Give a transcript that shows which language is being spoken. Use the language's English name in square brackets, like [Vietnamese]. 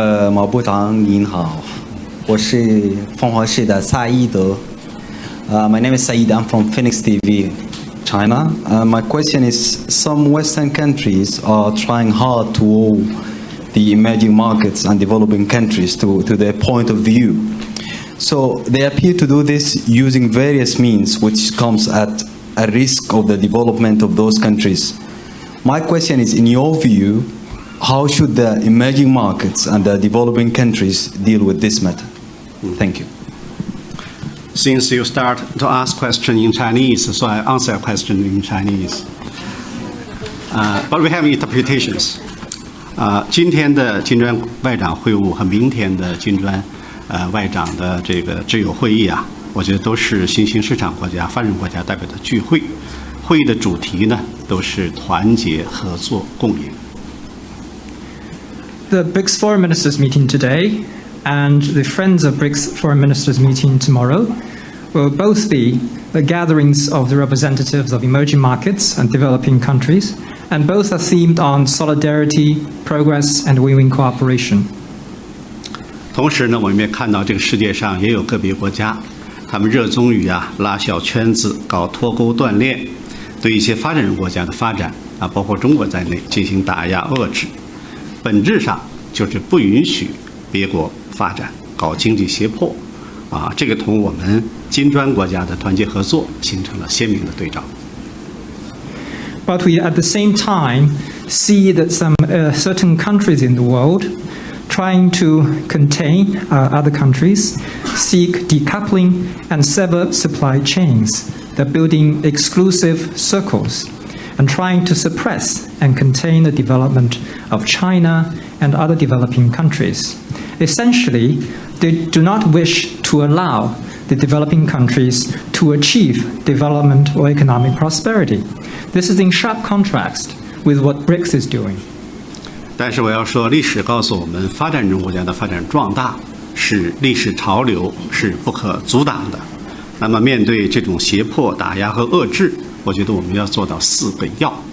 [Chinese] 毛部长您好，我是凤凰市的萨伊德。 [English] My name is Saeed. I'm from Phoenix TV, China. My question is: some Western countries are trying hard to hold the emerging markets and developing countries to their point of view. So they appear to do this using various means, which comes at a risk of the development of those countries. My question is, in your view, how should the emerging markets and the developing countries deal with this matter? Thank you. Since you start to ask question in Chinese, so I answer a question in Chinese. But we have interpretations. [Chinese] 今天的金砖外长会晤和明天的金砖外长的这个挚友会议啊，我觉得都是新兴市场国家、发展国家代表的聚会。会议的主题呢，都是团结、合作、共赢。 [English] The BRICS Foreign Ministers meeting today and the Friends of BRICS Foreign Ministers meeting tomorrow will both be the gatherings of the representatives of emerging markets and developing countries, and both are themed on solidarity, progress, and win-win cooperation. [Chinese] 同时呢，我们也看到这个世界上也有个别国家，他们热衷于拉小圈子、搞脱钩断链，对一些发展中国家的发展包括中国在内进行打压遏制，本质上就是不允许别国发展，搞经济胁迫这个同我们金砖国家的团结合作形成了鲜明的对照。 [English] But we at the same time see that some certain countries in the world trying to contain other countries, seek decoupling and sever supply chains. They're building exclusive circles and trying to suppress and contain the development of China and other developing countries. Essentially, they do not wish to allow the developing countries to achieve development or economic prosperity. This is in sharp contrast with what BRICS is doing. [Chinese] 但是我要说，历史告诉我们，发展中国家的发展壮大是历史潮流，是不可阻挡的。那么，面对这种胁迫、打压和遏制，我觉得我们要做到4个要。